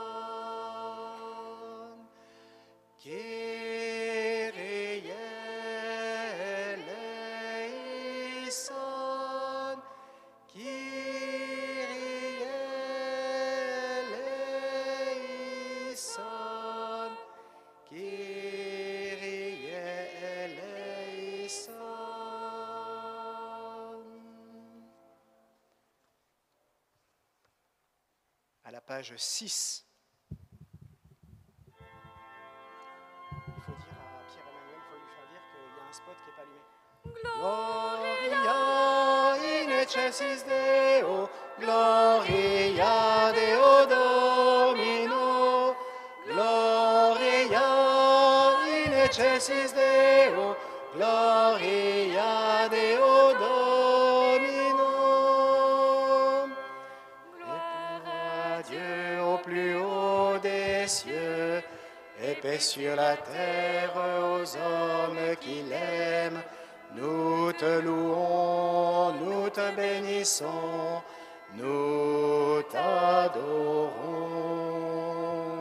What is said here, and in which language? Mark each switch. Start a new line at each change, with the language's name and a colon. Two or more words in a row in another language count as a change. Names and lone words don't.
Latin: Kyrie eleison, Kyrie eleison, Kyrie eleison.
French: À la page 6. Il faut dire à Pierre-Emmanuel, il faut lui faire dire qu'il y a un spot qui n'est pas allumé.
Latin: Gloria in excelsis Deo, Gloria Deo Domino, Gloria in excelsis Deo, Gloria Deo Domino.
French: Gloire à Dieu au plus haut des cieux, et paix sur la terre aux hommes qui l'aiment. Nous te louons, nous te bénissons, nous t'adorons.